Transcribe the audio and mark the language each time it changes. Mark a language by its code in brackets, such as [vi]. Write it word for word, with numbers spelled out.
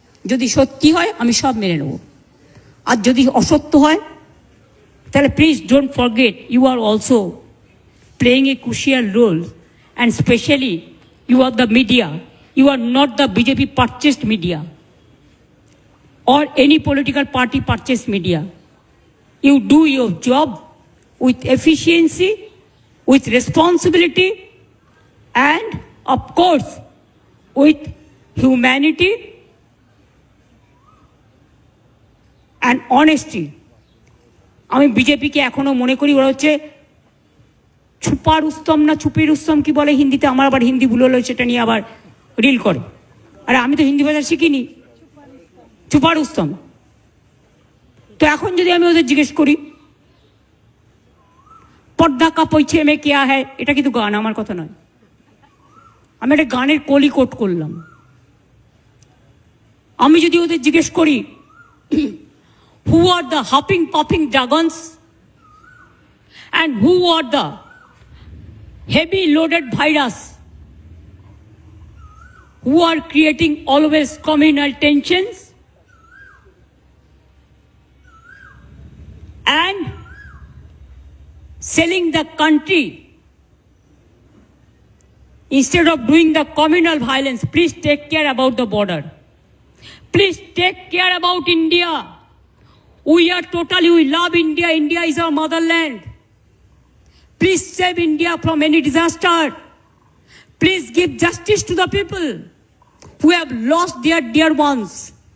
[bn] যদি সত্যি হয় আমি সব মেনে নেব, আর যদি অসত্য হয় তাহলে [en] Please don't forget you are also playing a crucial role, and specially you are the media, you are not the BJP purchased media or any political party purchase media. You do your job with efficiency, with responsibility, and of course, with humanity and honesty. [bn] আমি বিজেপিকে এখনো মনে করি ওরা হচ্ছে ছুপা রুস্তম না ছুপি রুস্তম কি বলে হিন্দিতে, আমার আবার হিন্দি ভুল হলো সেটা নিয়ে আবার রিল করে। আরে আমি তো হিন্দি ভাষা শিখিনি, ছুপা রুস্তম। তো এখন যদি আমি ওদের জিজ্ঞেস করি [hi] পর্দা কাপড় ছেমে কেয়া হ্যায়, [bn] এটা কিন্তু গান, আমার কথা নয়, আমি একটা গানের কলি কোট করলাম। আমি যদি ওদের জিজ্ঞেস করি [en] Who are the hopping popping dragons and who are the heavy loaded virus who are creating always communal tensions and selling the country instead of doing the communal violence. Please take care about the border. Please take care about India. We are totally, we love India. India is our motherland. Please save India from any disaster. Please give justice to the people who have lost their dear ones.